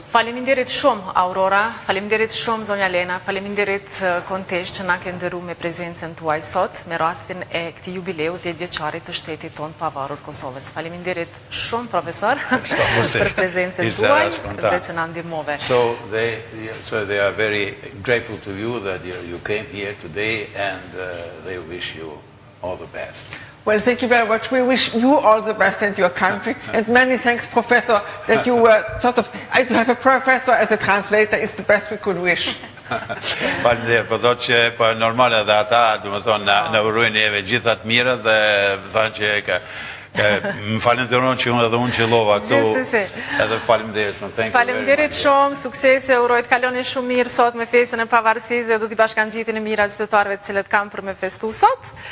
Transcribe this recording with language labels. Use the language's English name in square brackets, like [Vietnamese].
[Albanian] Faleminderit shumë, Aurora, faleminderit shumë, Zonja Lena, faleminderit Kontesh që na ke nderuar me prezencën tuaj sot, me rastin e këtij jubileu 10 vjeçarit të shtetit ton pavarur Kosovës. Faleminderit shumë, profesor, për prezencën tuaj dhe që na ndihmove. [English] So they are very grateful to you that you came here today, and they wish you all the best. Well, thank you very much. We wish you all the best and your country. And many thanks, Professor, that you were to have a professor as a translator is the best we could wish. [Albanian] Faleminderit, po thotë që po normal edhe ata, do të thonë, na urojnë neve gjitha të mira dhe thonë që më falenderoj që edhe unë qellova këtu. Edhe faleminderit shumë. Faleminderit shumë, suksese, uroj të kaloni shumë mirë sot me festën e pavarësisë dhe do t'i bashkangjitin e mira qytetarëve të cilët kanë për me festu sot.